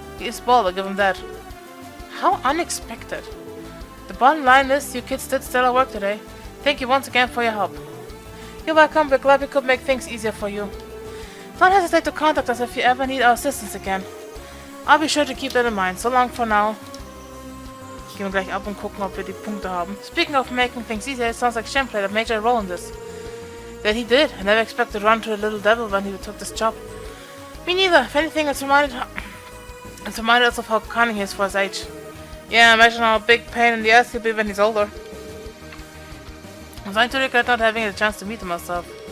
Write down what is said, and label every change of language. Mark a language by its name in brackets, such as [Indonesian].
[English] He is bold, I'll give him that. How unexpected. The bottom line is, you kids did stellar work today. Thank you once again for your help. You're welcome, we're glad we could make things easier for you. Don't hesitate to contact us if you ever need our assistance again. I'll be sure to keep that in mind. So long for now. [German] Gehen wir gleich ab und gucken, ob wir die Punkte haben. [English] Speaking of making things easier, it sounds like Shen played a major role in this. That he did. I never expected to run to a little devil when he took this job. Me neither. If anything, it's reminded us of how cunning he is for his age. Yeah, imagine how big pain in the ass he'll be when he's older. I'm starting to regret not having a chance to meet him myself.